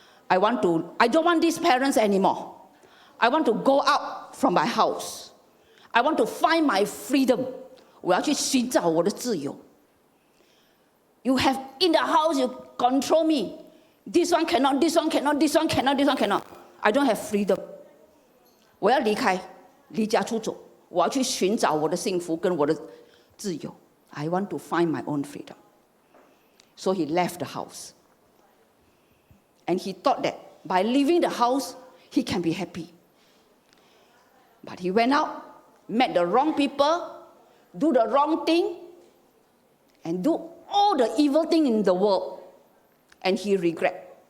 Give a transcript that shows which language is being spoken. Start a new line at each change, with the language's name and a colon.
English: I don't want these parents anymore. I want to go out from my house. I want to find my freedom.
Chinese: 我要去寻找我的自由。
English: You have in the house, you control me. This one cannot, this one cannot, this one cannot, this one cannot. I don't have freedom.
Chinese: 我要离开，离家出走。我要去寻找我的幸福跟我的自由。
English: I want to find my own freedom. So he left the house. And he thought that by leaving the house, he can be happy. But he went out, met the wrong people, do the wrong thing, and do all the evil thing in the world. And he regret.